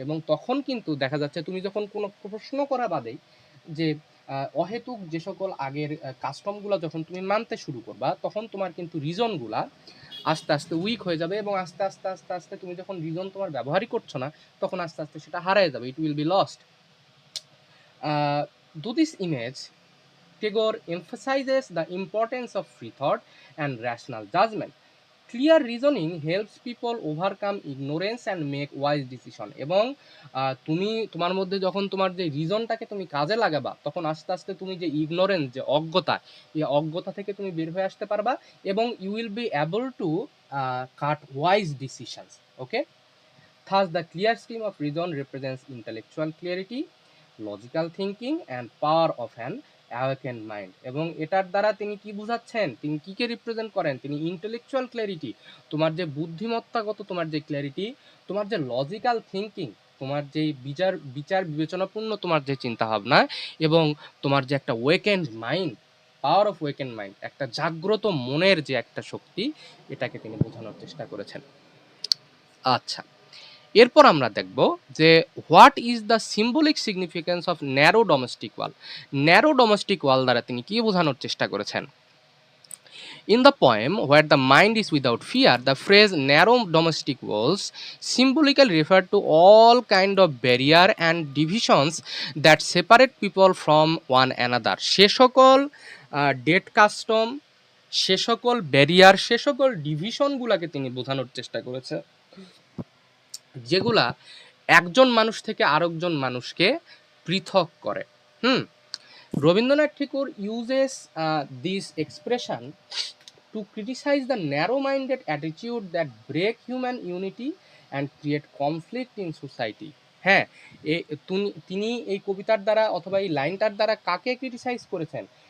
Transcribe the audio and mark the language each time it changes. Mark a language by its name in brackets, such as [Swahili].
[Bangla] এবং তখন কিন্তু দেখা যাচ্ছে তুমি যখন কোনো প্রশ্ন করা বাদেই যে অহেতুক যে সকল আগের কাস্টমগুলো যখন তুমি মানতে শুরু করবা, তখন তোমার কিন্তু রিজনগুলা আস্তে আস্তে উইক হয়ে যাবে এবং আস্তে আস্তে আস্তে আস্তে তুমি যখন রিজন তোমার ব্যবহারই করছো না, তখন আস্তে আস্তে সেটা হারায় যাবে, [English] It will be lost. Do this image, Tagore emphasizes the importance of free thought and rational judgment. Clear reasoning helps people overcome ignorance and make wise decision. [Bangla] এবং তুমি তোমার মধ্যে যখন তোমার যে রিজনটাকে তুমি কাজে লাগাবা, তখন আস্তে আস্তে তুমি যে ইগনোরেন্স, যে অজ্ঞতা, এই অজ্ঞতা থেকে তুমি বের হয়ে আসতে পারবা এবং [English] You will be able to cut wise decisions. Okay, thus the clear stream of reason represents intellectual clarity, logical thinking and power of an awakened mind. [Bangla] এবং এটার দ্বারা তিনি কি বুঝাচ্ছেন, তিনি কীকে রিপ্রেজেন্ট করেন? তিনি ইন্টেলেকচুয়াল ক্ল্যারিটি, তোমার যে বুদ্ধিমত্তাগত তোমার যে ক্ল্যারিটি, তোমার যে লজিক্যাল থিঙ্কিং, তোমার যে বিচার বিবেচনাপূর্ণ তোমার যে চিন্তাভাবনা, এবং তোমার যে একটা ওয়েকেন্ড মাইন্ড, পাওয়ার অফ ওয়েকেন্ড মাইন্ড, একটা জাগ্রত মনের যে একটা শক্তি, এটাকে তিনি বোঝানোর চেষ্টা করেছেন। আচ্ছা, এরপর আমরা দেখব যে [English] What is the symbolic significance of narrow domestic wall. [Bangla] Narrow domestic ওয়াল দ্বারা তিনি কি বোঝানোর চেষ্টা করেছেন? [English] In the poem Where the Mind is Without Fear, the phrase narrow domestic walls symbolically refer to all kind of barrier and divisions that separate people from one another. [Bangla] সে সকল date custom, সে সকল barrier, সে সকল ডিভিশনগুলোকে তিনি বোঝানোর চেষ্টা করেছে, যেগুলা একজন মানুষ থেকে আরেকজন মানুষকে পৃথক করে। [English] Rabindranath Tagore uses this expression to criticize the narrow-minded attitude that break human unity and create conflict in society. [Bangla] হ্যাঁ, তিনি এই কবিতার দ্বারা অথবা এই লাইনটার দ্বারা কাকে ক্রিটিসাইজ করেছেন?